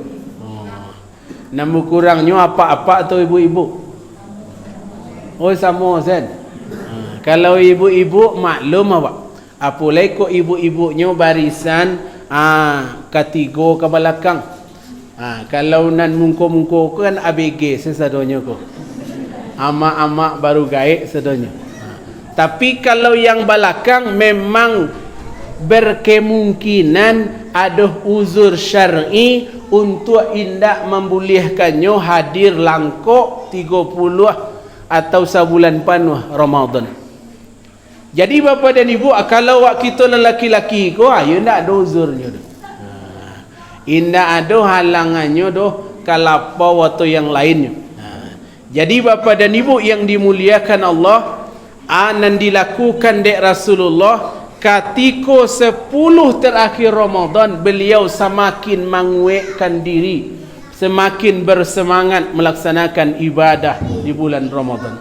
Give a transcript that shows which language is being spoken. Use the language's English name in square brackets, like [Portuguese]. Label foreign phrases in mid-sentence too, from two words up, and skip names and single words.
[Indonesian] Nama kurangnya apa-apa atau ibu-ibu? Oh sama Zan. Kalau ibu-ibu maklum awak. Apalagi kok ibu-ibunya barisan ketiga ke belakang. [Minangkabau] Kalau nan mungko-mungko kan ABG sesadanya ko. Amak-amak baru gaik sedanya. [Indonesian] Tapi kalau yang belakang memang berkemungkinan ada uzur syar'i untuk indak membolehkannya hadir langkok 30 atau sebulan penuh Ramadan. [Minangkabau] Jadi bapa dan ibu, kalau wak kita lelaki-laki ko, ya ndak ada uzurnya doh. Indak ada halangannya doh kalau waktu yang lainnya. [Indonesian] Jadi bapa dan ibu yang dimuliakan Allah, anan dilakukan dek Rasulullah ketika 10 terakhir Ramadan, beliau semakin menguatkan diri, semakin bersemangat melaksanakan ibadah di bulan Ramadan.